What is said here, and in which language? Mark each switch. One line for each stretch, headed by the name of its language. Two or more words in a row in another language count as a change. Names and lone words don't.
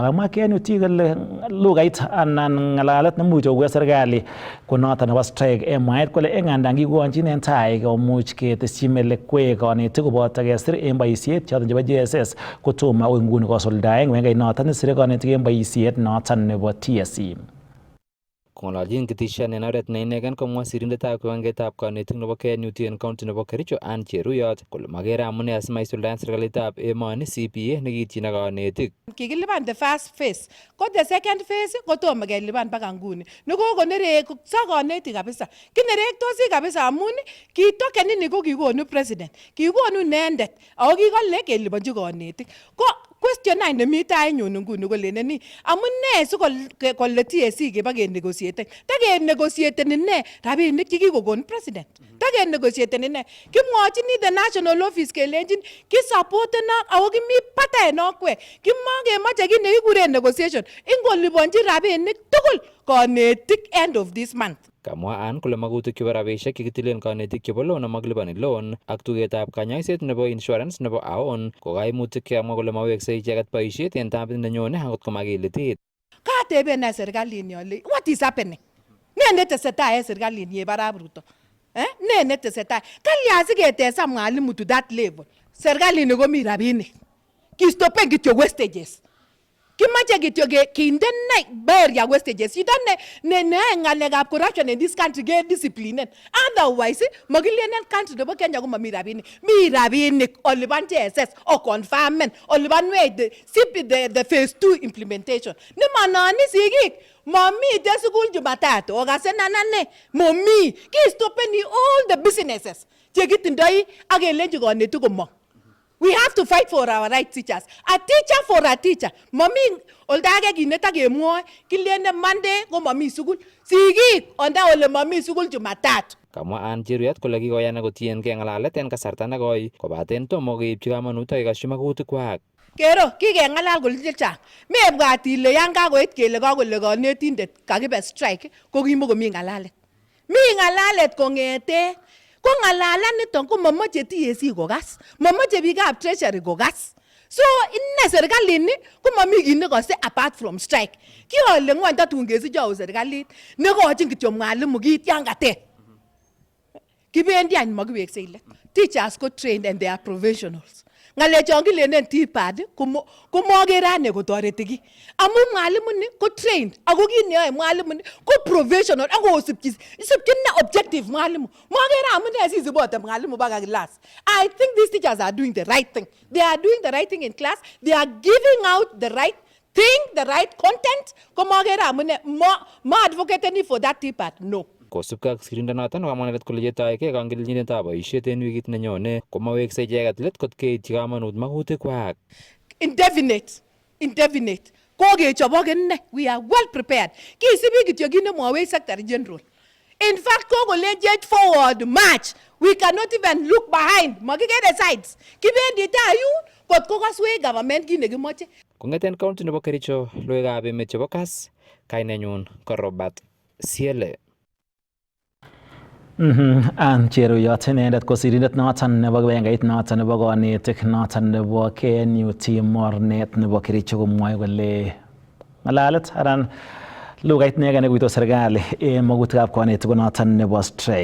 Kipsigis: Kamwa KNUT kole lugait anan ng'alalet nemuch kokuyo serikali ko noton nebo strike en mwaet kole ng'andan kikonychin en tai komuch ketesyi melekwek konetik koboto kesir en boisiet choton chebo JSS kotomo akoi nguni kosuldaen kibagengeit noton sire konetik en boisiet noton nebo TSC. Kong'ololchin ketesian en oret ne inegen komwa sirindetab kibagengeitab konetik nebo KNUT en county nebo Kericho Ann Cheruyot kole makere amune asimaisuldaen serikalitab emoni CPA nekiityin ak konetik. Kikilipan
English: the first phase,
Kipsigis: ko
English: the second phase
Kipsigis: kotomo kelipan mpaka nguni. Nekokonerekso konetik kabisa. Kinerektosi kabisa amun ki token ini ko kikonu president. Kikonu inendet ako kikole kelipanchi konetik. Ko question nine nemi tai nyun nguni koleneni amune sikole TSC keba kenegotiate. Takenegotiateni ne rabinik chekikokon president. Takenegotiateni ne. Kimwochini
English: the national office
Kipsigis: kelenjin kisupportena ako kimi patai okwe. Kimakemoche kit nekikuren negotiation. Ingoliponchi rabinik tugul konetik
English: end of this month.
Kipsigis: Kamwa Ann kole magutik chebo rabisiek chekitilen konetik chebo loan amakilipani loan ak tugetab kanyoiset nebo insurance nebo AON ko kaimutik chekamwa kole maweksei icheket boisiet en tamit nenyone akot komakilitit. Kateben na serikalit ale
English: what is happening?
Kipsigis: Ne netesetai en serikalit ni Arap Ruto? Ne netesetai? Kalya siketesa mwalimu
English: to that level.
Kipsigis: Serikalit ni komi rabinik. Kistopen kityo wastages. Kimache kityo kinde
English: barrier wastages.
Kipsigis: Ne ngalekab
English: corruption in this country get discipline.
Kipsigis: Otherwise, magilenen country nebo Kenya ko mami rabinik. Mi rabinik oliban JSS o confirmment oliban
English: the phase 2 implementation.
Kipsigis: Ni manani sigik mami de school Jumatatu okasenanane mami ki stopeni
English: all the businesses.
Kipsigis: Chekitindoi akelenji konetu komong.
English: We have to fight for our right teachers. A teacher for a teacher.
Kipsigis: Mami oldage kineta kemwoe kilene Monday ko mami sukul. Sigik onda ole mami sukul Jumatatu. Kamwa Ann Cheruyot kole kikoyan kotiengei ng'alalet en kasarta nekoi kobaten tomo keipchi kamanut akekasyi magutikwak. Kero kikeng'alal kole chechang. Mebwat ile yan kakoit kele kakole konetindet kakibe strike ko kimokomi ng'alalet. Mi ng'alalet kong'ete ko ng'alalaniton ko mamache TSC kokas, mamache biikab treasury kokas. So inne serikalit ko mami kit nekose
English: apart from strike.
Kipsigis: Kiole ngwony tatun kesichou serikalit nekochin kityo mwalimu kit yan katet. Kibendi any makiweksei let.
English: Teachers ko trained and they are professionals.
Kipsigis: Ng'alechon kilenen TPAD ko mokere ane kotoreti ki. Amu mwalimu ni ko trained ako kit neyoe mwalimu ni ko professional ako isipchin objective mwalimu. Mokere amune sisibote mwalimu baka class.
English: I think these teachers are doing the right thing. They are doing the right thing in class. They are giving out the right thing, the right content.
Kipsigis: Ko mokere amune mo
English: advocate for that TPAD.
Kipsigis: No. Kosubkei ak sirindonoton kamwa inendet kole yetoegei kangelchinetab boisiet en wikit nenyone komaweksei icheket let kot keityi kamanut magutikwak. Indefinite. Kokechobok inne.
English: We are well prepared.
Kipsigis: Kisibi kityo kit nemwowech Secretary General.
English: In fact, kokolenjech forward march. We cannot even look behind.
Kipsigis: Makikere sides. Kibendi tai yun kot kokaswech government kit nekimoche. Kong'eten county nebo Kericho, logoiwekab emet chebo Kass, kainenyun ko Robert Siele. Ann Cheruyot inendet ko sirindet noton nebo kibagengeit noton nebo konetik noton nebo KNUT mornet nebo Kericho komwoe kole ng'alalet anan lugait negen nekuitos serikali en magutikab konetik noton nebo strike.